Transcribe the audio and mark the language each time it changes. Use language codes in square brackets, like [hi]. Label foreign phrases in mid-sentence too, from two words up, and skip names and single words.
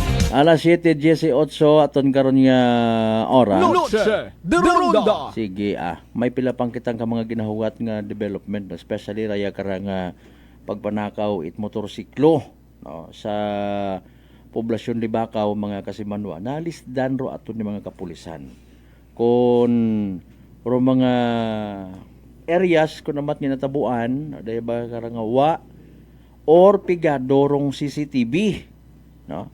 [akl] Alas 7:18 aton karon nga oras. Noche de Ronda. Sige may pila pang kitang ka mga ginahuwat nga development, especially raya karang pagpanakaw it motorsiklo no, sa poblasyon Libakaw mga kasimanwa. Nalisdan ro aton ni mga kapulisan. Kon ro mga areas kun namat nga natabuan, daya ba karang wa or pigadorong CCTV no.